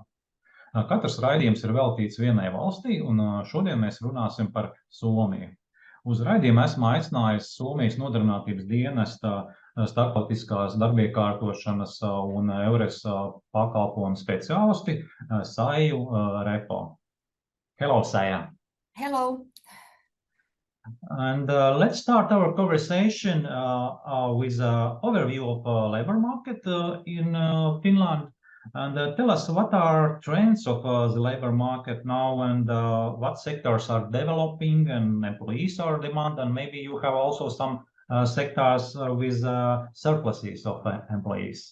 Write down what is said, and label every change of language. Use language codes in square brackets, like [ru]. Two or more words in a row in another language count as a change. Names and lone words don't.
[lv] Katrs raidījums ir veltīts vienai valstī, un šodien mēs runāsim par Somiju. Uz raidījumu esmu aicinājis Somijas nodarbinātības dienesta starptautiskās darbiekārtošanas un EURES pakalpojumu speciālisti Saiju Repo. [en] Hello, Saja. Hello. And let's start our conversation with an overview of labor market in Finland. And tell us what are trends of the labor market now and what sectors are developing and employees are demand, and maybe you have also some sectors with surpluses of employees.